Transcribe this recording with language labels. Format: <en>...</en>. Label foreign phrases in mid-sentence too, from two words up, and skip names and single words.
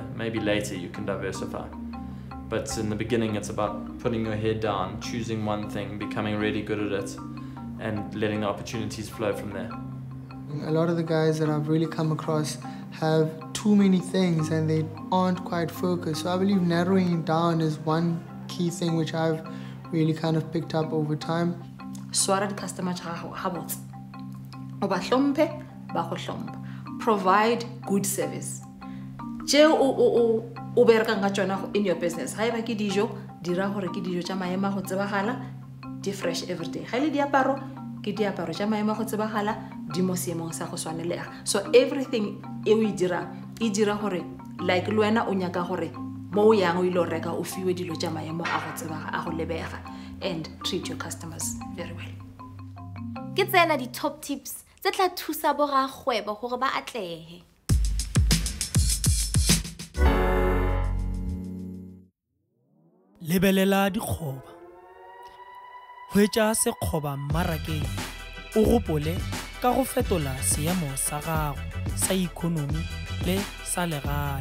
<en>Maybe later you can diversify. But in the beginning, it's about putting your head down, choosing one thing, becoming really good at it, and letting the opportunities flow from there. A lot of the guys that I've really come across have too many things and they aren't quite focused. So I believe narrowing it down is one key thing which I've really kind of picked up over time.</en> <nso>Swara di customer habot. Oba hlompe, ba go hlompa.</nso> <en>Provide good service.</en> <nso>Je o bereka nga tsona</nso> <en>in your business.</en> <nso>Ha eba ke dijo, dira hore ke dijo tsa maema go tsebagala, di</nso> <en>fresh every day.</en> <nso>Ha ile diaparo, ke diaparo tsa maema go tsebagala, di mo seemong sa go swanelega.</nso> <en>So everything</en> <nso>e o dira hore like lwena o nyaka hore mo yang o ile reka o fiwe dilo tsa maemo a go tsebaga a go lebega</nso> <en>and treat your customers very well.</en> <nso>Ke tsena di top tips tse tla thusa borakgwebo hore ba atlehe. Lebelela dikgoba. Hwetša sekgoba mmarakeng o gopole ka go fetola seemo sa gago sa ikonomi le sa legae.</nso>